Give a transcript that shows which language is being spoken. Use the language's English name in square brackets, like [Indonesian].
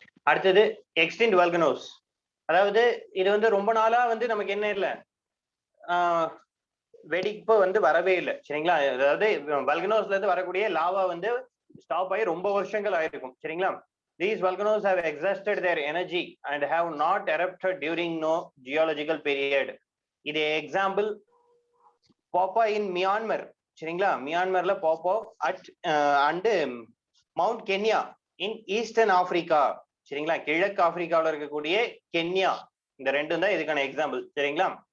[Tamil] அடுத்தது extinct volcanoes. அதாவது இது வந்து ரொம்ப நாளா வந்து நமக்கு என்ன இல்லை, வெடிப்பு வந்து வரவே இல்லை. சரிங்களா? அதாவது வால்கனோஸ்ல இருந்து வரக்கூடிய லாவா வந்து ஸ்டாப் ஆகி ரொம்ப வருஷங்கள் ஆயிருக்கும். சரிங்களா? [English] These volcanoes have exhausted their energy and have not erupted during no geological period. [Tamil] இது எக்ஸாம்பிள் பாப்பா இன் மியான்மர். சரிங்களா? மியான்மர்ல பாப்பா and mount Kenya in eastern Africa. சரிங்களா? கிழக்கு ஆப்பிரிக்காவில் இருக்கக்கூடிய கென்யா. இந்த ரெண்டும் தான் இதுக்கான எக்ஸாம்பிள். சரிங்களா?